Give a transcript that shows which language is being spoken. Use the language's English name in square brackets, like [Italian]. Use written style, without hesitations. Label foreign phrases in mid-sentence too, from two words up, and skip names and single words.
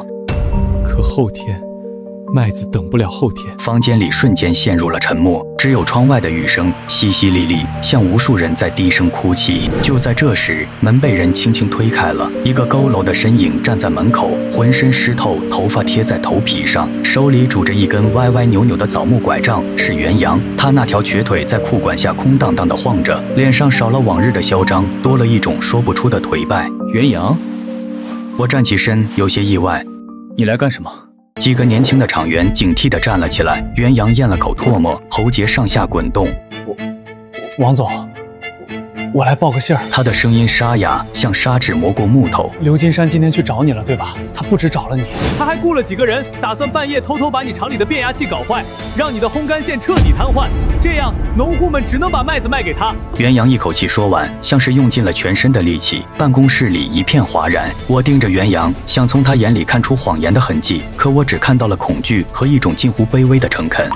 [Chinese] 可後天，麥子等不了後天。房間裡瞬間陷入了沉默，只有窗外的雨聲淅淅瀝瀝，像無數人在低聲哭泣。就在這時，門被人輕輕推開了，一個佝僂的身影站在門口，渾身濕透，頭髮貼在頭皮上，手裡拄着一根歪歪扭扭的枣木拐杖，是袁陽。他那條瘸腿在褲管下空蕩蕩地晃着，臉上少了往日的囂張，多了一種說不出的頹敗。袁陽，我站起身，有些意外。你來幹什麼？幾個年輕的廠員警惕地站了起来。袁陽咽了口唾沫，喉結上下滾動。王總，我来報個信儿。他的聲音沙啞，像砂紙磨過木頭。刘金山今天去找你了，对吧？他不止找了你，他還雇了幾個人，打算半夜偷偷把你廠裡的变压器搞壞，讓你的烘乾線徹底癱瘓。這樣，農戶們只能把麥子賣給他。袁陽一口氣說完，像是用盡了全身的力氣。辦公室裡一片嘩然。我盯着袁陽，想從他眼裡看出謊言的痕跡，可我只看到了恐懼和一種近乎卑微的誠懇。